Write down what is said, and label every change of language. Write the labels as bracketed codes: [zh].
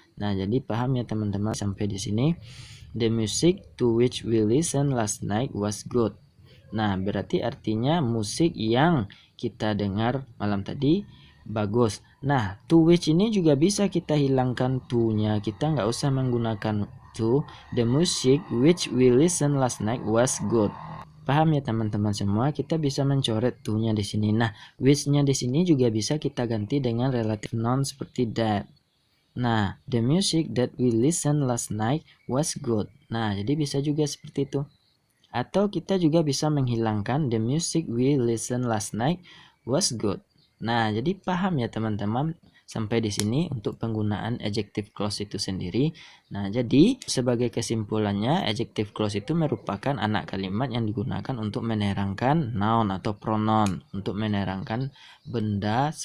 [id] Nah, jadi paham ya teman-teman sampai di sini. [en] The music to which we listen last night was good. [id] Nah, berarti artinya musik yang kita dengar malam tadi bagus. Nah, to which ini juga bisa kita hilangkan to-nya. Kita nggak usah menggunakan to. [en] The music which we listen last night was good. [id] Paham ya teman-teman semua? Kita bisa mencoret to-nya di sini. Nah, which-nya di sini juga bisa kita ganti dengan relative noun seperti that. [en] Nah, the music that we listen last night was good. [id] Nah, jadi bisa juga seperti itu. Atau kita juga bisa menghilangkan [en] the music we listen last night was good. [id] Nah, jadi paham ya teman-teman sampai di sini untuk penggunaan adjective clause itu sendiri. Nah, jadi sebagai kesimpulannya adjective clause itu merupakan anak kalimat yang digunakan untuk menerangkan noun atau pronoun, untuk menerangkan benda.